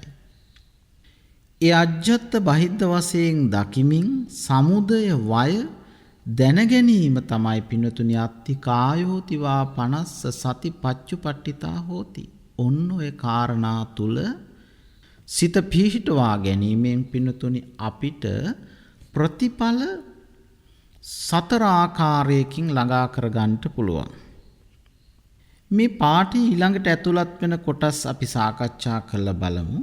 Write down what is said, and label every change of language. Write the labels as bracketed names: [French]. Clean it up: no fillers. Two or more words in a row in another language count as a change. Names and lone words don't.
[Sinhala] ඒ [Pali] අජ්ජත්ත බහිද්ද [Sinhala] වශයෙන් දකිමින් සමුදය වය දැනගැනීම තමයි පින්තුනි [Pali] අත්ති කායෝතිවා පනස්ස සති පච්චුපට්ඨිතා හෝති. [Sinhala] ඔන්න ඔය කාරණා තුල සිත පිහිටවා ගැනීමෙන් පින්තුනි අපිට ප්‍රතිඵල 4 ආකාරයකින් ළඟා කරගන්නට පුළුවන්. මේ පාඨය ඊළඟට ඇතුළත් වෙන කොටස් අපි සාකච්ඡා කරලා බලමු.